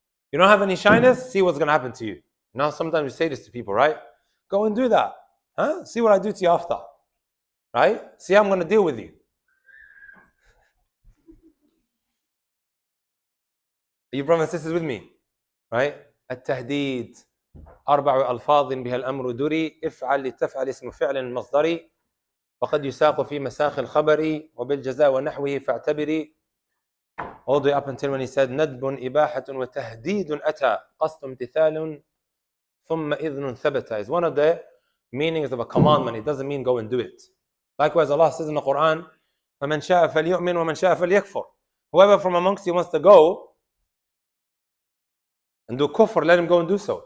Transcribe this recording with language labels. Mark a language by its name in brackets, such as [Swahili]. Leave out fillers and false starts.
[English] You don't have any shyness? See what's going to happen to you. Now sometimes we say this to people, right? Go and do that. Huh? See what I do to you after. Right? See how I'm going to deal with you. Are you brothers and sisters with me? Right? [Arabic] التهديد أربع ألفاظ بها الأمر دري افعل لتفعل اسم فعل مصدري وقد يساق في مساخ الخبر وبالجزاء ونحوه فاعتبري. [English] All the way up until when he said [Arabic] ندب إباحة وتهديد أتى قصد امتثال ثم إذن ثبت [English] is one of the meanings of a commandment. It doesn't mean go and do it. Likewise, Allah says in the Quran, [Arabic] فَمَنْ شَاءَ فَلْيُؤْمِنْ وَمَنْ شَاءَ فَلْيَكْفُرْ. [English] Whoever from amongst you wants to go and do kufr, let him go and do so.